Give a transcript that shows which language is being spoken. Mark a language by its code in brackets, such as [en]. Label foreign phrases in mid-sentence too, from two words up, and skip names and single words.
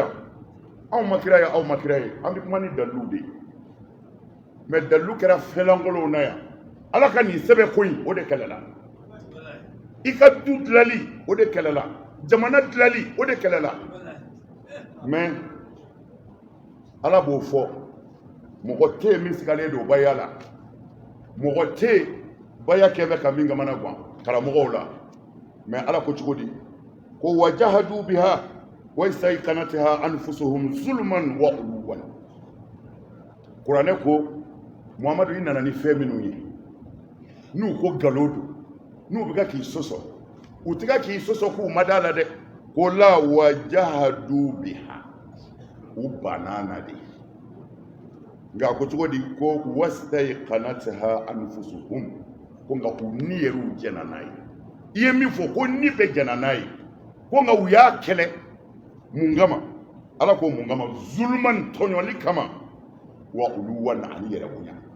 [bm] yan anw ma kira ye aw ma kira ye an bɛ kuma ni dalilu de ye mais dalilu kɛra fɛnlankolonw na yan ala ka nin sɛbɛn ko in o de kɛlɛla i ka du dilali o de kɛlɛla jamana dilali o de kɛlɛla mais ala b'o fɔ mɔgɔ tɛ yen min sigalen don baya la mɔgɔ tɛ yen baya kɛ bɛ ka min kamana gan karamɔgɔw la mais ala ko cogo di ko [ar] وجحدوا بها واستيقنتها أنفسهم ظلما وعلوا [bm] kuranɛ ko Muhamadu i nana ni fɛn minnu ye n'u ko nkalon don n'u bɛ ka k'i sɔsɔ u tɛ ka k'i sɔsɔ k'u ma d'a la dɛ ko la [ar] وجحدوا بها [bm] u banna na de nka ko cogo di ko [ar] واستيقنتها أنفسهم [bm] ko nka k'u ni yɛrɛw jɛna n'a ye i ye min fɔ ko ni bɛ jɛna n'a ye ko nka u y'a kɛlɛ mun kama ala ko mun kama zulman tɔɲɔli kama [ar] وعلوا [bm] ani yɛrɛ bonya